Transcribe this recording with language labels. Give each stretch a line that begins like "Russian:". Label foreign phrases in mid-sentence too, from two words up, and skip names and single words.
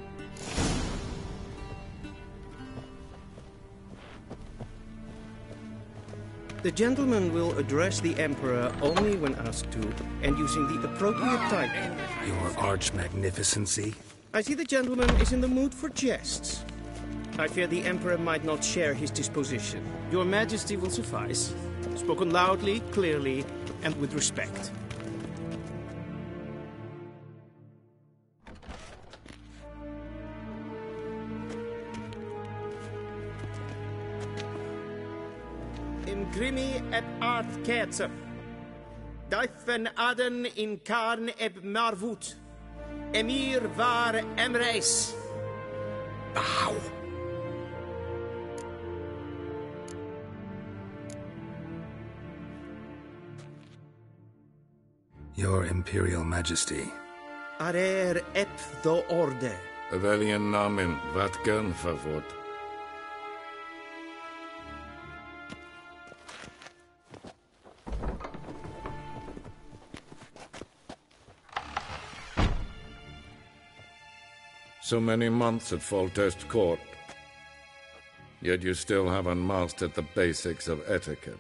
English: The gentleman will address the Emperor only when asked to, and using the appropriate title. Your Arch-Magnificency? I see the gentleman is in the mood for jests. I fear the Emperor might not share his disposition. Your Majesty will suffice. Spoken loudly, clearly, and with respect. Imgrimi eb art ketzer. Daifen aden in karn eb marvut. Emir var emreis. Bow. Your Imperial Majesty. Arer ep do orde. Veljen namen, wat gern favort. So many months at Foltest Court. Yet you still haven't mastered the basics of etiquette.